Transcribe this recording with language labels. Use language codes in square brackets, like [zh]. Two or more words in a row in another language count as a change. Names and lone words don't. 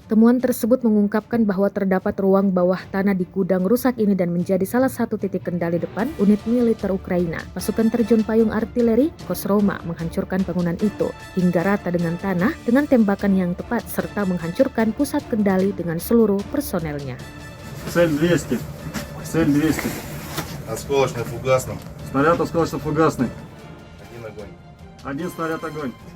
[id] Temuan tersebut mengungkapkan bahwa terdapat ruang bawah tanah di gudang rusak ini dan menjadi salah satu titik kendali depan unit militer Ukraina. Pasukan terjun payung artileri Kostroma menghancurkan bangunan itu hingga rata dengan tanah dengan tembakan yang tepat serta menghancurkan pusat kendali dengan seluruh personelnya. [ru] Цель 200. Цель 200. Осколочно-фугасным. Снаряд осколочно-фугасный. Один огонь. Один снаряд огонь.